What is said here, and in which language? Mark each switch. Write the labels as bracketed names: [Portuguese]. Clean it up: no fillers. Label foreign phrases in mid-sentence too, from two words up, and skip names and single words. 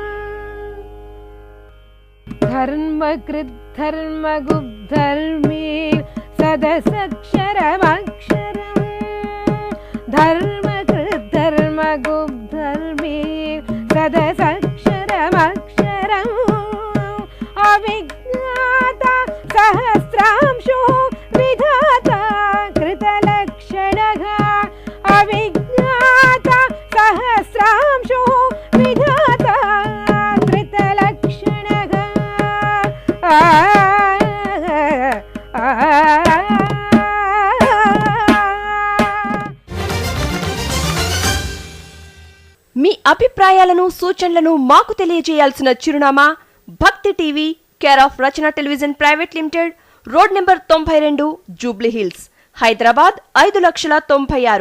[Sanskrit] ధర్మకృద్ధర్మగుబ్ధర్మే सदसक्षरमक्षरम् धर्मकृद्धर्मगुब्धर्मी सदसक्षरमक्षरम् अविज्ञाता सहस्रांशो विधाता कृतलक्षणः अविज्ञाता सहस्रांशो विधाता कृतलक्षणः [Telugu] మీ అభిప్రాయాలను సూచనలను మాకు తెలియజేయాల్సిన చిరునామా భక్తి టీవీ, [English] care of [Telugu] రచన టెలివిజన్ ప్రైవేట్ లిమిటెడ్, [English] road number [Telugu] 92, జూబ్లీ హిల్స్, హైదరాబాద్ 5,96,000.